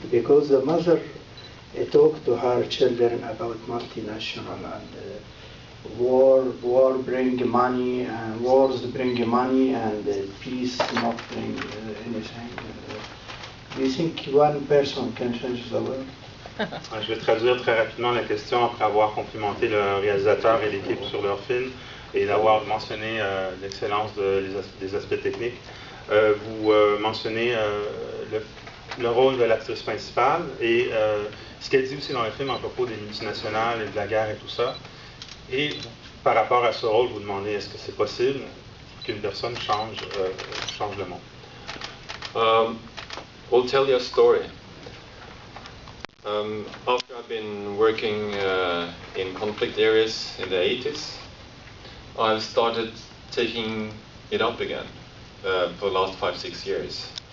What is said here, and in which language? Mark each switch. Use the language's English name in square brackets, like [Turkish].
[English] Because the mother talked to her children about multinational and war bring money, and wars bring money, and peace not bring anything. Do you think one person can change the world? [French] Je vais traduire très rapidement la question après avoir complimenté le réalisateur et l'équipe sur leur film et d'avoir mentionné l'excellence des aspects techniques. Vous mentionnez le rôle de l'actrice principale et ce qu'elle dit aussi dans le film à propos des multinationales et de la guerre et tout ça. Et par rapport à ce rôle, vous demandez est-ce que c'est possible qu'une personne change le monde? [English] We'll tell you a story. After I've been working in conflict areas in the 80s, I've started taking it up again for the last 5-6 years.